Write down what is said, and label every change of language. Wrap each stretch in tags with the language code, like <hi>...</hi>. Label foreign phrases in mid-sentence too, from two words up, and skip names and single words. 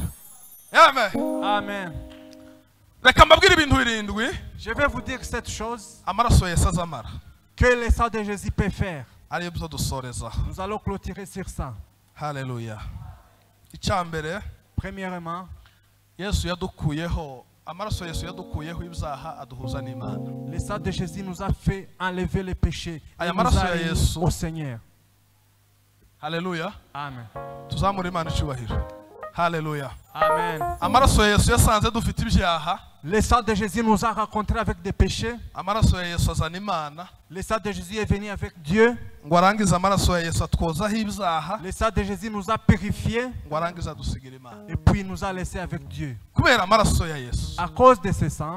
<rw>Amen. Amen. reka mbabwire ibintu 7.</rw> <fr>Je vais vous dire cette chose</fr> <rw>amaraso ya Yesu azamara,</rw> <fr>que le sang de Jésus peut faire.</fr> <rw>ariyo byo dusoreza.</rw> <fr>Nous allons clôturer sur ça.</fr> <rw>Haleluya. icyambere,</rw> <fr>Premièrement,</fr> <rw>Yesu yadukuyeho, amaraso ya Yesu yadukuyeho ibyaha aduhuza n'Imana.</rw> <fr>le sang de Jésus nous a fait enlever les péchés et</fr> <rw>Aya</rw> <fr>nous</fr> <rw>maraso</rw> <fr>a</fr> <rw>ya</rw> <fr>unis</fr> <rw>Yesu.</rw> <fr>au Seigneur.</fr> <rw>Haleluya. Amen. tuzamure Imana icyubahiro. Haleluya. Amen. amaraso ya Yesu yasanze dufite ibyaha,</rw> <fr>Le sang de Jésus nous a rencontrés avec des péchés.</fr> <rw>amaraso ya Yesu azana Imana,</rw> <fr>Le sang de Jésus est venu avec Dieu.</fr> <rw>ngo arangize amaraso ya Yesu atwozaho ibyaha,</rw> <fr>Le sang de Jésus nous a purifiés</fr> <rw>ngo arangize adusigira Imana.</rw> <fr>et puis nous a laissés avec Dieu.</fr> <rw>kubera amaraso ya Yesu</rw> <fr>À cause de ce sang,</fr>